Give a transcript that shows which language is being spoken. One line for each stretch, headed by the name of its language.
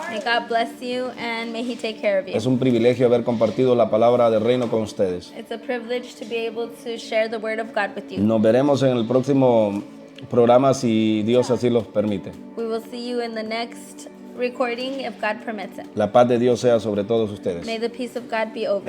English: May God bless you and may He take care of you.
Spanish: Es un privilegio haber compartido la palabra del reino con ustedes.
English: It's a privilege to be able to share the word of God with you.
Spanish: Nos veremos en el próximo programa si Dios así los permite.
English: We will see you in the next recording if God permits it.
Spanish: La paz de Dios sea sobre todos ustedes.
English: May the peace of God be over